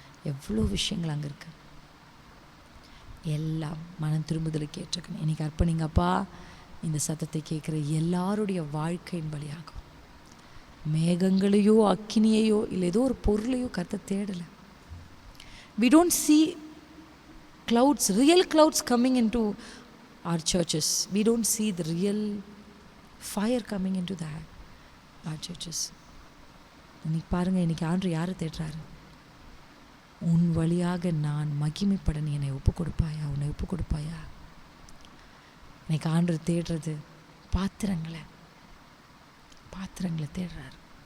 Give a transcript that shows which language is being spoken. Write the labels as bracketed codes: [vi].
[ta] எவ்வளோ விஷயங்கள் அங்கே இருக்குது. எல்லாம் மனம் திரும்புதலுக்கு ஏற்றுக்கணும். இன்றைக்கி அர்ப்பணிங்கப்பா. இந்த சத்தத்தை கேட்குற எல்லாருடைய வாழ்க்கையின் வழியாகும். மேகங்களையோ அக்கினியையோ இல்லை ஏதோ ஒரு பொருளையோ கர்த்தர் தேடலை. [en] We don't see clouds, real clouds coming into our churches. We don't see the real fire coming into our churches. [ta] இன்னைக்கு பாருங்கள், இன்றைக்கி ஆண்டவர் யாரை தேடுறாரு? உன் வழியாக நான் மகிமைப்பட நீ என்னை ஒப்பு கொடுப்பாயா, உன்னை ஒப்பு கொடுப்பாயா? இன்னைக்கு ஆண்டவர் தேடுறது பாத்திரங்களை தேடுறாரு.